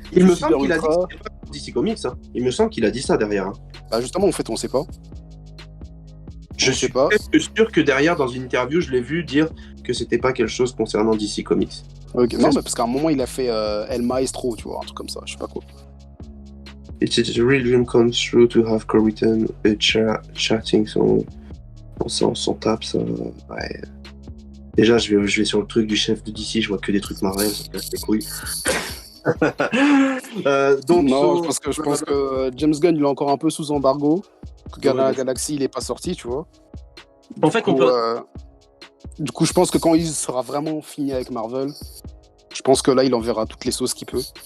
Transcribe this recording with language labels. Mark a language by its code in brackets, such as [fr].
[fr] Il me semble qu'il a dit ça DC Comics, hein. Il me semble qu'il a dit ça derrière. Hein. Bah justement, en fait, on sait pas. Je suis pas sûr que derrière, dans une interview, je l'ai vu dire que c'était pas quelque chose concernant DC Comics. Ok, non, mais parce qu'à un moment, il a fait El Maestro, tu vois, un truc comme ça, je sais pas quoi. [en] It's a real dream come true to have co-written a chatting, [fr] on s'en tape, ça, ouais. Déjà, je vais sur le truc du chef de DC, je vois que des trucs Marvel, ça casse les couilles. Donc, non, je pense que James Gunn, il est encore un peu sous embargo. Galaxy, il est pas sorti, tu vois. En fait, du coup, je pense que quand il sera vraiment fini avec Marvel, je pense que là, il enverra toutes les sauces qu'il peut.